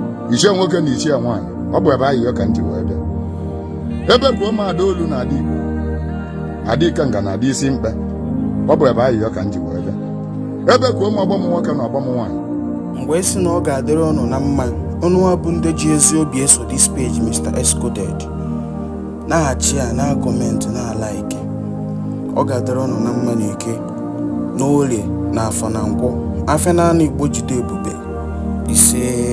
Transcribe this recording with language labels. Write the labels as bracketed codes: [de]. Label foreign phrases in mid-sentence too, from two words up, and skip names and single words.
[ig] Ichie nwoke na ichie nwaanyị. Ọ bụ ebe ayịyọ ka m ji wee bịa. Ebe gwa ụmụ ada olu na ada igbo. Ada ikenga na ada isi mkpe. Ọ bụ ebe ayịyọ ka m ji wee bịa. Ebe gwa ụmụ ọgbọ m nwoke na ọgbọ m nwaanyị. Mgbe ị sị na ọ ga-adịrị unu na mma, unu nwa bụ ndị ji ezi obi eso [en] this page, [ig] Mister Excoded. Na-achị a, na-akọmentị, na-alaiki. Ọ ga-adịrị unu na mma n'ike, n'orie, n'afọ na nkwọ. Afịa naanị Igbo jide ebube. Ise.